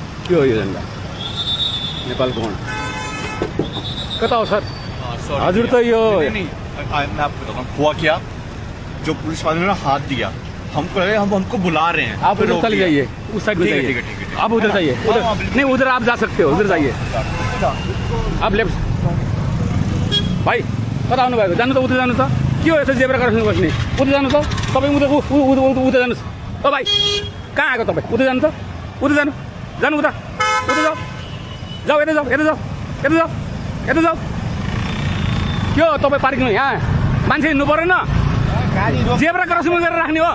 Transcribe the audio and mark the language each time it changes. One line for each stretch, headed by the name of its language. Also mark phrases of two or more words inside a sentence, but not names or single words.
Nepali: के हो यो झन्डा नेपालको हुन कता हो सर हजुर त यो
Hindi: नहीं मैं आपको बताता हूँ हुआ क्या जो पुलिस वाले ने हाथ दिया हमको लगे हम हमको बुला रहे हैं आप उधर चले जाइए उस साइड में ठीक है, जाइए ठीक है, ठीक है। आप उधर जाइए उधर नहीं उधर आप जा सकते हो उधर जाइए आप लेफ्ट
Nepali: भाइ कता आउनु भएको जानु त उता जानु त के हो यसो
English: zebra crossing
Nepali: बस्ने उता जानु त तपाईँ उता उता जानुहोस् ओ भाइ कहाँ आएको तपाईँ उता जानु त उता जानु जानु उता उता जाऊ जाऊ यता जाऊ यता जाऊ यता जाऊ यता जाऊ के हो तपाईँ पार्किङ यहाँ मान्छे हिँड्नु परेन
English: zebra crossing
Nepali: गरेर राख्ने हो